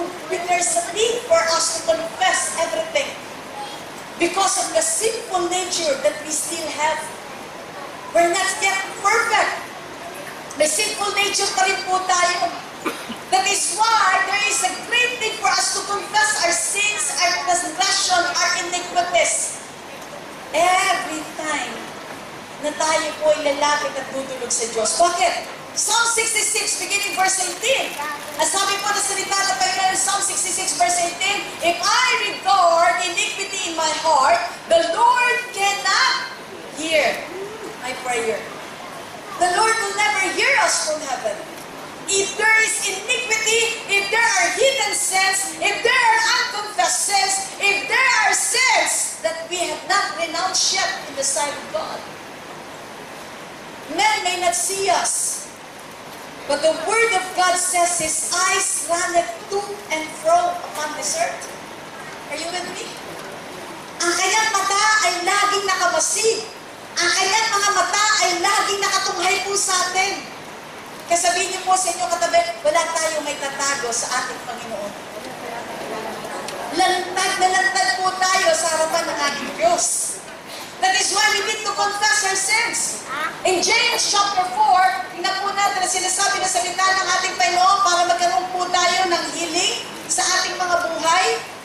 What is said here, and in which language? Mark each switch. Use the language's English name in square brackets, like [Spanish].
[English] There's a need for us to confess everything because of the sinful nature that we still have. We're not yet perfect. [Filipino] May sinful nature pa rin po tayo. [English] That is why there is a great need for us to confess our sins, our transgression, our iniquities. Every time [Filipino] na tayo po ay lalapit at dudulog sa Diyos. Bakit? [English] Psalm 66, beginning verse 18. [Filipino] Ang sabi po na salita na Panginoon, [English] Psalm 66, verse 18, if I regard iniquity in my heart, the Lord cannot hear my prayer. The Lord will never hear us from heaven. If there is iniquity, if there are hidden sins, if there are unconfessed sins, if there are sins that we have not renounced yet in the sight of God, men may not see us, but the Word of God says His eyes runneth to and fro upon this earth. Are you with me? [Filipino] Ang kanyang mata ay laging nakamasid. Ang kanyang mga mata ay laging nakatunghay po sa atin. Kaya sabihin niyo po sa inyo katabi, wala tayong may tatago sa ating Panginoon. Lantad na lantad po tayo sa harapan ng ating Diyos. [English] That is why we need to confess our sins. In James chapter 4, [Filipino] tingnan po natin na sinasabi na salita ng ating Panginoon para magkaroon po tayo ng healing sa ating mga buhay.